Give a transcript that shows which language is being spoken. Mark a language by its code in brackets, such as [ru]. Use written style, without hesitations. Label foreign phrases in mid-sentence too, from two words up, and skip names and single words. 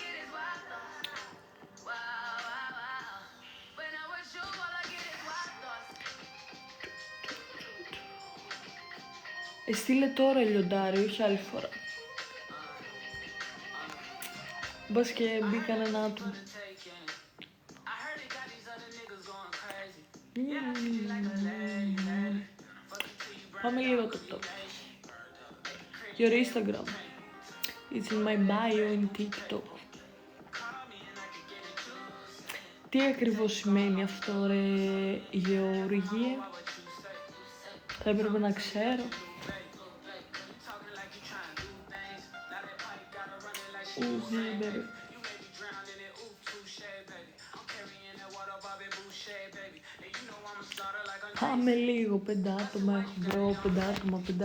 [el] Στείλε τώρα λιοντάρι, όχι άλλη φορά. Μπας και μπει κανένα άτομο. Πάμε λίγο το top. [en] Your Instagram. It's in my bio in TikTok. [el] Τι ακριβώς σημαίνει αυτό, ρε Γεωργία? Θα έπρεπε να ξέρω. Πάμε λίγο, 5 άτομα έχω μπρο, 5 άτομα.